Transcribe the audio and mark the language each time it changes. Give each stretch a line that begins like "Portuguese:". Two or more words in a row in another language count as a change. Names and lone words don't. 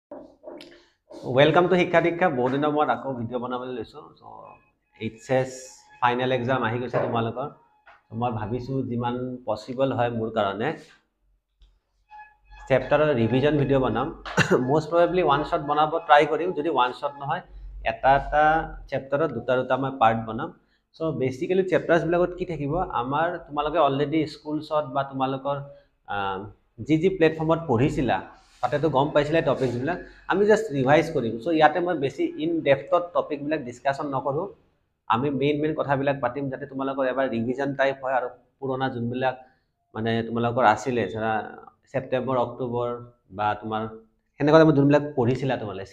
English: welcome to
Assamese: শিক্ষা দীক্ষা বহুত দিনৰ মূৰত আকৌ ভিডিঅ' বনাবলৈ লৈছোঁ চ'
English: HS final exam
Assamese: আহি গৈছে তোমালোকৰ মই ভাবিছোঁ যিমান পচিবল হয় মোৰ কাৰণে চেপ্টাৰৰ
English: revision video'
Assamese: বনাম
English: most probably one shot
Assamese: বনাব ট্ৰাই কৰিম যদি
English: one shot
Assamese: নহয় এটা চেপ্টাৰত দুটা মই পাৰ্ট বনাম চ' বেচিকেলি চেপ্টাৰ্ছবিলাকত কি থাকিব আমাৰ তোমালোকে অলৰেডি স্কুলছত বা তোমালোকৰ যি প্লেটফৰ্মত পঢ়িছিলা তাতেতো গম পাইছিলে টপিকছবিলাক আমি জাষ্ট ৰিভাইজ কৰিম চ' ইয়াতে মই বেছি
English: in depth
Assamese: টপিকবিলাক ডিছকাশ্যন নকৰোঁ আমি মেইন কথাবিলাক পাতিম যাতে তোমালোকৰ এবাৰ
English: revision type
Assamese: হয় আৰু পুৰণা যোনবিলাক মানে তোমালোকৰ আছিলে ধৰা সেপ্টেম্বৰ অক্টোবৰ বা তোমাৰ সেনেকুৱা টাইমত যোনবিলাক পঢ়িছিলা তোমালোকে